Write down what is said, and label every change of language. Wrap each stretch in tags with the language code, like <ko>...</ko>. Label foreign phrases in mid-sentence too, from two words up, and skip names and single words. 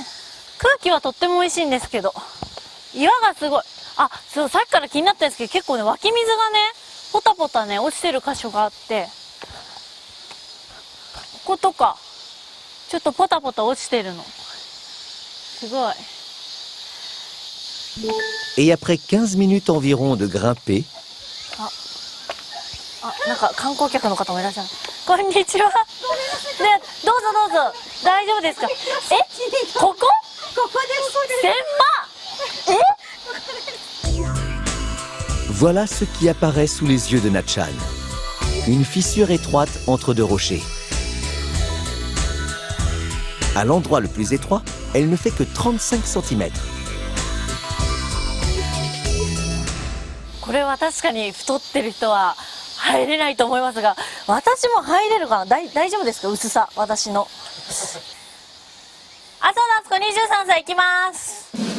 <ja>空気はとっても美味しいんですけど、岩がすごい。あ、そう、さっきから気になったんですけど、結構ね、湧き水がね、ポタポタね、落ちてる箇所があって、こことか、ちょっとポタポタ落ちてるの。すごい。</ja> <fr>Et après 15 minutes environ de grimper,</fr> <ja>なんか観光客の方もいらっしゃる。こんにちは。ね、どうぞどうぞ。大丈夫ですか。ここ？ここです。</ja> <fr>voilà ce qui apparaît sous les yeux de Natchan. Une fissure étroite entre deux rochers. À l'endroit le plus étroit, elle ne fait que 35 cm.</fr> <ja>これは確かに太ってる人は入れないと思いますが、私も入れるかな。大丈夫ですか、薄さ、私の。あ、そうだ、あそこ23歳行きます。</ja>